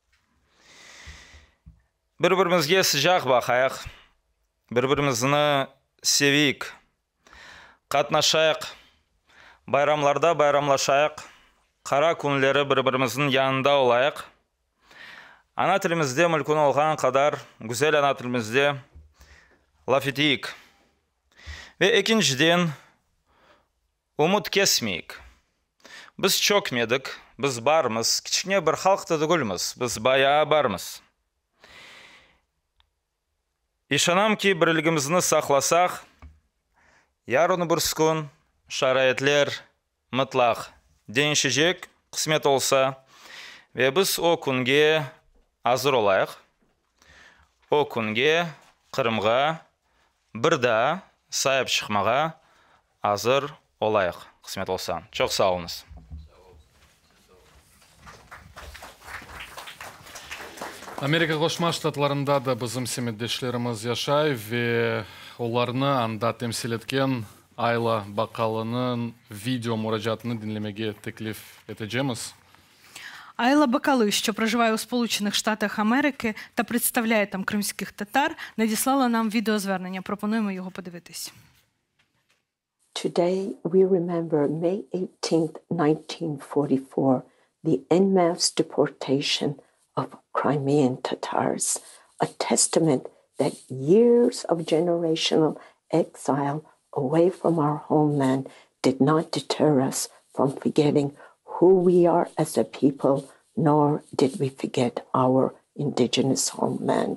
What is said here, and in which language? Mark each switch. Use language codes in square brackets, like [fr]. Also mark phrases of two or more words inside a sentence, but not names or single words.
[crh] Birbirimizge sıcak bakayıq, birbirimizni seviyik, katnaşayıq, bayramlarda bayramlaşayıq, kara kunları birbirimizin yanında olayıq. Ana tilimizde mülkün olğan kadar güzel ana tilimizde laf eteyik. Ve ikinciden umut kesmeyik. Biz çökmedik, biz barmız, kiçikne bir halkta değilmiz, biz bayağı barmız. İşanam ki birligimizni saklasak, yarın bir gün şarayetler mutlaq değişecek, kısmet olsa ve biz o günge hazır olayıq. O günge Kırımga bir daha sahip çıkmağa hazır olayıq, kısmet olsa. Çok sağ olunuz. Америка Кошма Штатларында да bizim семеддешlerimiz yaşay ve onlarını anda temsil etken Ayla Bakalı'nın video müracaatını dinlemeye teklif edeceğiz. [uk] Айла Бакали, що проживає у Сполучених Штатах Америки та представляє там кримських татар, надіслала нам відеозвернення. Пропонуємо його подивитись. [en] Today we remember May 18, 1944, the en masse deportation of Crimean Tatars, a testament that years of generational exile away from our homeland did not deter us from forgetting who we are as a people, nor did we forget our indigenous homeland.